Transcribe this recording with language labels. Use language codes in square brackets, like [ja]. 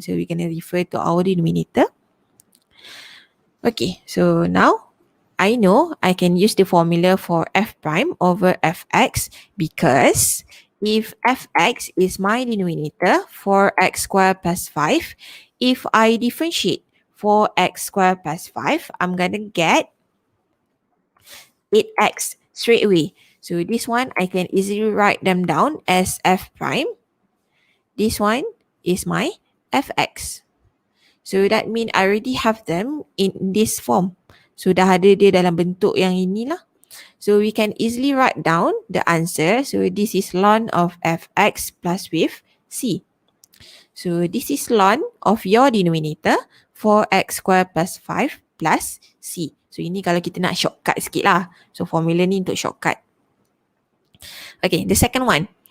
[en] So we kena refer to our denominator. Okay, so now I know I can use the formula for f prime over fx because if fx is my denominator for x squared plus 5, if I differentiate for x squared plus 5, I'm going to get 8x straight away. So this one, I can easily write them down as f prime. This one is my fx. So that means I already have them in this form. [ms] So dah ada dia dalam bentuk yang inilah. [en] So we can easily write down the answer. So this is ln of fx plus with c. So this is ln of your denominator for x squared plus 5 plus c. [ms] So ini kalau kita nak shortcut sikit lah. So formula ni untuk shortcut. [en] Okay, the second one.